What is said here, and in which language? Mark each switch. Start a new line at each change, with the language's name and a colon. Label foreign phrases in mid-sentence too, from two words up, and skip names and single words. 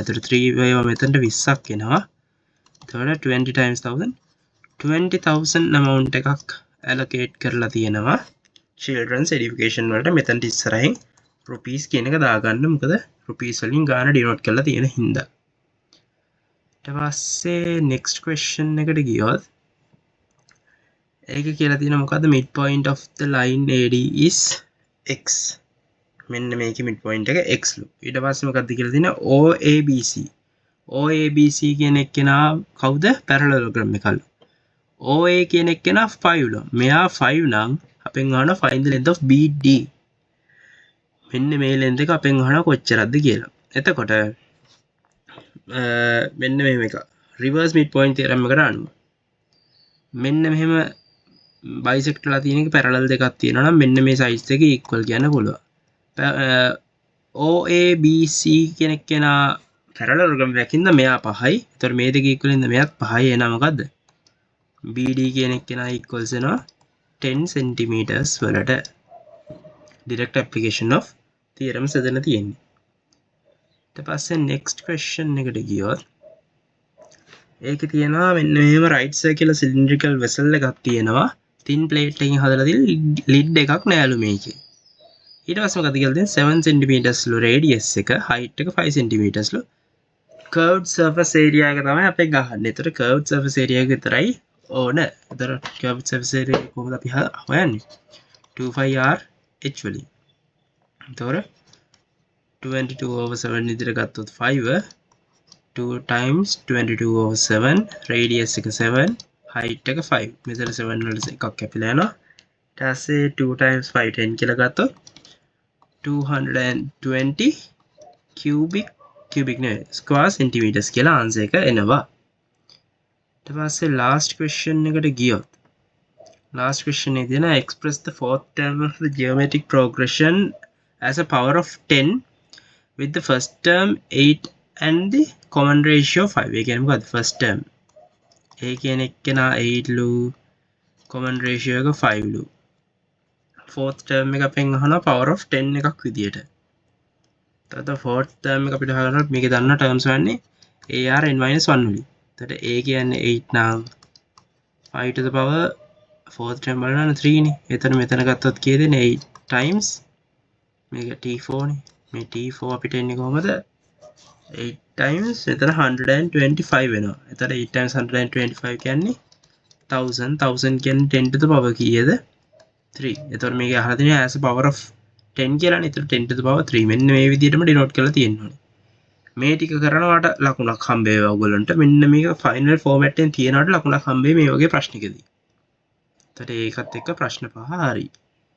Sinhala: එතකොට 3 වේවා මෙතනට 20ක් එනවා. එතකොට 20 times 1000 20,000 amount එකක් allocate කරලා තියෙනවා
English: children's education
Sinhala: වලට. මෙතනට ඉස්සරහින් rupees කියන එක දාගන්න. මොකද rupees වලින් ගාන denote කරලා තියෙන හින්දා. ඊට පස්සේ
English: next question
Sinhala: එකට ගියොත් ඒක කියලා තියෙන මොකද්ද?
English: midpoint of the line AD is x.
Sinhala: මෙන්න මේකේ midpoint එක x ලු. ඊට පස්සේ මොකද්ද කියලා තියෙන OABC. OABC කියන එක්කෙනා කවුද? parallelogram එකලු. OA කියන එක්කෙනා 5 ලු. මෙයා 5 නම් අපෙන් අහනවා
English: find the length of BD.
Sinhala: මෙන්න මේ length එක අපෙන් අහනවා කොච්චරද කියලා. එතකොට මෙන්න මෙහෙම එක
English: reverse midpoint theorem
Sinhala: එකට අනුව මෙන්න මෙහෙම bisect ලා තියෙන එක parallel දෙකක් තියෙනවා නම් මෙන්න මේ size දෙක equal කියන්න පුළුවන්. OABC කියන එක්කෙනා parallelogram එකකින්ද මෙයා 5යි. ඒතර මේ දෙක equal ඉඳ මෙයාත් 5යි. එනවා මොකද්ද? BD කියන එක්කෙනා equals වෙනවා 10 centimeters වලට.
English: direct application of theorems
Sinhala: එතන තියෙන්නේ. ඊට පස්සේ
English: next question
Sinhala: එකට ගියොත් ඒකේ තියෙනවා මෙන්න මෙහෙම
English: right circular cylindrical vessel
Sinhala: එකක් තියෙනවා.
English: thin plate
Sinhala: එකකින් හදලා තියෙන lid එකක් නෑලු මේකේ. ඊට පස්සේ මොකද කියලා තියෙන්නේ 7 centimeters ලු radius එක, height එක 5 centimeters ලු.
English: curved surface area
Sinhala: එක තමයි අපි ගහන්නේ. ඒතර
English: curved surface area
Sinhala: එක විතරයි ඕන. ඒතර
English: curved surface area
Sinhala: එක කොහොමද අපි හොයන්නේ? 25R h වලින්. ඒතර 22/7 විදිහට ගත්තොත් 5 2 times 22/7 radius එක 7 height එක 5. මෙතන 7 වල එකක් කැපිලා යනවා. ඊට පස්සේ 2 times 5 10 කියලා ගත්තොත් 220 cubic නේ
English: square centimeters
Sinhala: කියලා answer එක එනවා. ඊට පස්සේ
English: last question
Sinhala: එකට ගියොත්
English: last question
Sinhala: එකේ දෙන
English: express the fourth term of the geometric progression as a power of 10 with the first term 8 and the common ratio 5.
Sinhala: ඒ කියන්නේ මොකද්ද?
English: first term
Sinhala: ඒ කියන එක්කෙනා 8 ලු,
English: common ratio
Sinhala: එක 5 ලු.
English: fourth term
Sinhala: එක අපෙන් අහනවා
English: power of 10
Sinhala: එකක් විදියට. එතකොට
English: fourth term
Sinhala: එක අපිට හොයනකොට මේකේ දන්න terms වන්නේ ARn-1 වලින්. එතකොට A කියන්නේ 8 නම් 5
English: to the power fourth term
Sinhala: බලන්න 3 නේ. එතන මෙතන ගත්තොත් කීයද? 8 times මේක T4 නේ. මේ T4 අපිට එන්නේ කොහමද 8 times එතන 125 වෙනවා. එතන 8 times 125 කියන්නේ 1000 කියන්නේ 10
English: to the power
Sinhala: කීයද 3. එතකොට මේක අහලා තියෙනවා
English: as a power of 10
Sinhala: කියලානේ. එතකොට 10
English: to the power
Sinhala: 3 මෙන්න මේ විදිහටම ඩිනෝට් කරලා තියෙනවා. මේ ටික කරනවාට ලකුණක් හම්බේවා ඔයගොල්ලන්ට. මෙන්න මේක
English: final format
Sinhala: එකෙන් තියනවාට ලකුණක් හම්බේ මේ වගේ ප්‍රශ්නිකදී. එතකොට ඒකත් එක්ක ප්‍රශ්න 5 හරි.